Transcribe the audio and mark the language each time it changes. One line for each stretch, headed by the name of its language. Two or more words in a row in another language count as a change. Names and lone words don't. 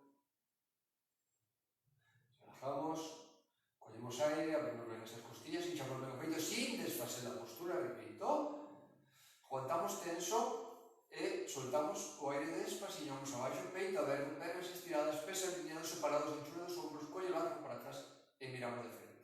Galician: Relajamos, collemos aire, abrimos ben esas costillas, hinchamos ben o peito sin desfacer a postura, repito. Aguantamos tenso e soltamos o aire despacillo, vamos abaixo, peito aberto, pernas estiradas, pés alineados, separados, anchura dos ombros,
Spanish: cuello largo para atrás
Galician: e miramos de